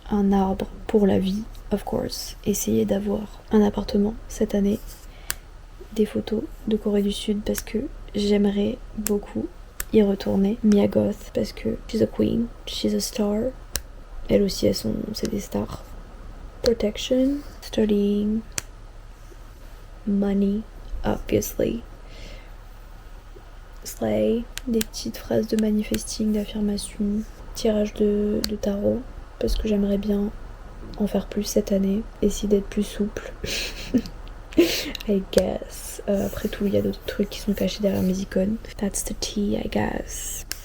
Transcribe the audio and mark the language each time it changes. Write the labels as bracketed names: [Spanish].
[French] Un arbre pour la vie, [English] of course. [French] Essayer d'avoir un appartement cette année. Des photos de Corée du Sud parce que j'aimerais beaucoup y retourner. Mia Goth parce que [English] she's a queen, she's a star. [French] Elles aussi c'est des stars. [English] Protection, studying, money, obviously. [French] Slay, des petites phrases de manifesting, d'affirmation, tirage de tarot parce que j'aimerais bien en faire plus cette année, essayer d'être plus souple. [English] I guess. [French] Après tout, il y a d'autres trucs qui sont cachés derrière mes icônes. [English] That's the tea, I guess.